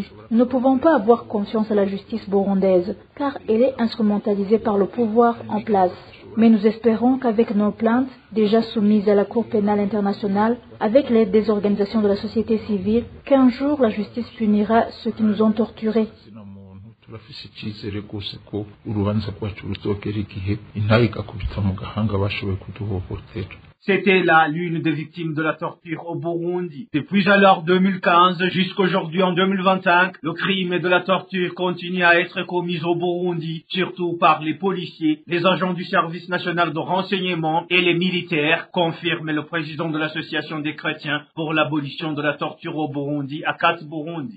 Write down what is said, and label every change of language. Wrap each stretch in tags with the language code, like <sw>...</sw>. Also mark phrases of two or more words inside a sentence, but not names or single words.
<fr>Nous ne pouvons pas avoir confiance à la justice burundaise, car elle est instrumentalisée par le pouvoir en place. Mais nous espérons qu'avec nos plaintes, déjà soumises à la Cour pénale internationale, avec l'aide des organisations de la société civile, qu'un jour la justice punira ceux qui nous ont torturés.</fr> <rn>Turafise icyizere rwose ko urubanza rwacu ruzogera igihe intare igakubita mu gahanga bashoboye kuduhohotera.</rn> <fr>C'était là l'une des victimes de la torture au Burundi. Depuis alors 2015 jusqu'aujourd'hui en 2025, le crime de la torture continue à être commis au Burundi, surtout par les policiers, les agents du service national de renseignement et les militaires, confirme le président de l'association des chrétiens pour l'abolition de la torture au Burundi, ACAT Burundi.</fr>